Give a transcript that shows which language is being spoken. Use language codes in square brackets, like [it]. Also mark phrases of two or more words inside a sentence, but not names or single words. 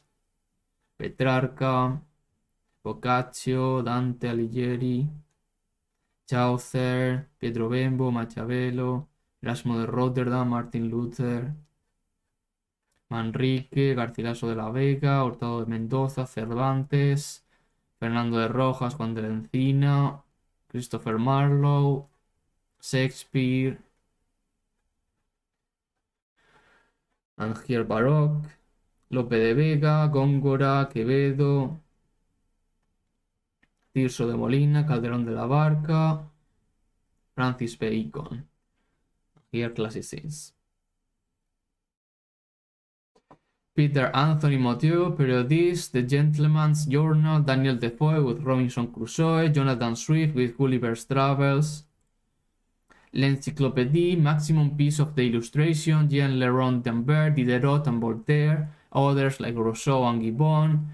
[en] Petrarca, Boccaccio, Dante Alighieri, Chaucer, Pietro Bembo, Machiavello, Erasmo de Rotterdam, Martin Luther, Manrique, Garcilaso de la Vega, Hurtado de Mendoza, Cervantes, Fernando de Rojas, Juan de la Encina, Christopher Marlowe, Shakespeare, and here Baroque, Lope de Vega, Góngora, Quevedo, Tirso de Molina, Calderón de la Barca, Francis Bacon. Here classicians. Peter Anthony Mathieu, Periodist, The Gentleman's Journal, Daniel Defoe with Robinson Crusoe, Jonathan Swift with Gulliver's Travels, L'Encyclopédie, Maximum Piece of the Illustration, Jean Leron d'Ambert, Diderot and Voltaire, others like Rousseau and Gibbon.